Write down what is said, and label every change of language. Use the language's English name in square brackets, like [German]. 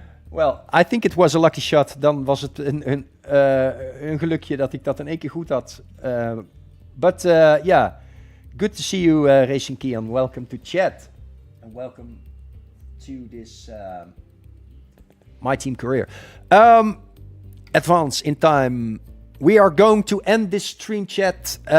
[English] Well, I think it was a lucky shot. [Dutch] Dan was het een gelukje dat ik dat in 1 keer goed had. [English] But yeah, good to see you, Racing Kian. Welcome to chat. And welcome to this My Team Career. Advance in time. We are going to end this stream chat.